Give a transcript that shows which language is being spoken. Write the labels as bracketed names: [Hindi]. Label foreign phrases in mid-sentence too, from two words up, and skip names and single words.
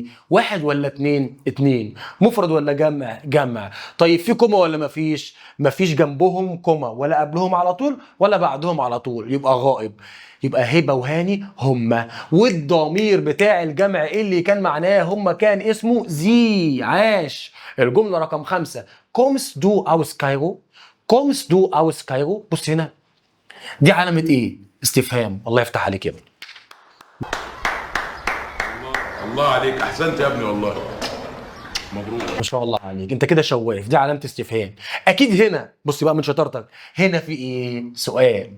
[Arabic] واحد ولا اتنين؟ اتنين. مفرد ولا جمع؟ جمع. طيب في كوما ولا مفيش؟ مفيش جنبهم كوما ولا قبلهم على طول ولا بعدهم على طول، يبقى غائب. يبقى هبه وهاني هما، والضمير بتاع الجمع اللي كان معناه هما كان اسمه زي. عاش. الجمله رقم 5، [German] kommst du aus Kairo؟ kommst du aus Kairo؟ [Arabic] بص هنا دي علامه ايه؟ استفهام. الله يفتح عليك يا ابني. الله عليك، احسنت يا ابني والله، مبروك. ما شاء الله عليك، انت كده شواف. دي علامه استفهام اكيد. هنا بص بقى من شطارتك، هنا في ايه؟